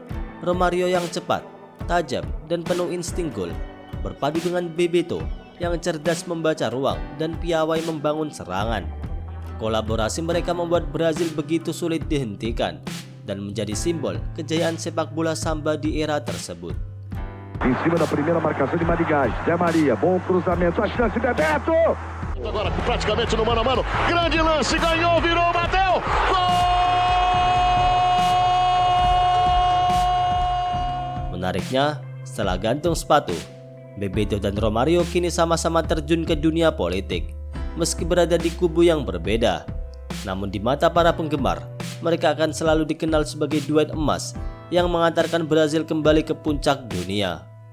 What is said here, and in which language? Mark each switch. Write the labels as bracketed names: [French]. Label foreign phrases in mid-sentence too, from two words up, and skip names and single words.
[Indonesian] Romario yang cepat, tajam, dan penuh insting gol, berpadu dengan Bebeto yang cerdas membaca ruang dan piawai membangun serangan. Kolaborasi mereka membuat Brazil begitu sulit dihentikan dan menjadi simbol kejayaan sepak bola samba di era tersebut. [Portuguese] Em cima da primeira marcação de Madigás, Zé Maria, bom cruzamento, a chance de Bebeto! Agora praticamente no mano a mano, grande lance, ganhou, virou, bateu, gol! [Indonesian] Menariknya, setelah gantung sepatu, Bebeto dan Romario kini sama-sama terjun ke dunia politik, meski berada di kubu yang berbeda. Namun di mata para penggemar, mereka akan selalu dikenal sebagai duet emas yang mengantarkan Brazil kembali ke puncak dunia.